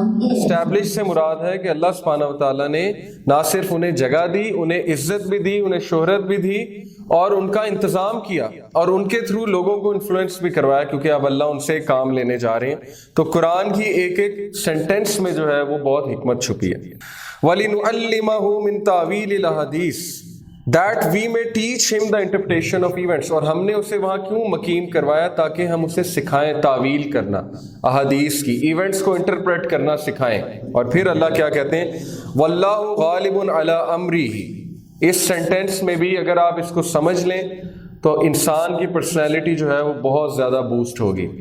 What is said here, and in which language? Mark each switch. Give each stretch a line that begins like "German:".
Urdu: Establish سے مراد ہے کہ اللہ سبحانہ و تعالیٰ نے نہ صرف انہیں جگہ دی، انہیں عزت بھی دی، انہیں شہرت بھی دی، اور ان کا انتظام کیا، اور ان کے تھرو لوگوں کو انفلوئنس بھی کروایا، کیونکہ اب اللہ ان سے کام لینے جا رہے ہیں. تو قرآن کی ایک ایک سینٹنس میں جو ہے وہ بہت حکمت چھپی ہے.
Arabic: وَلِنُعَلِّمَهُ مِن تَأْوِيلِ الْأَحَادِيثِ
English: that we may teach him the interpretation of events.
Urdu: اور ہم نے اسے وہاں کیوں مقیم کروایا؟ تاکہ ہم اسے سکھائیں تعویل کرنا، احادیث کی، ایونٹس کو انٹرپریٹ کرنا سکھائیں. اور پھر اللہ کیا کہتے ہیں؟
Arabic: وَاللَّهُ غَالِبٌ عَلَىٰ أَمْرِهِ.
Urdu: اس سینٹنس میں بھی اگر آپ اس کو سمجھ لیں تو انسان کی پرسنالٹی جو ہے وہ بہت زیادہ بوسٹ ہوگی.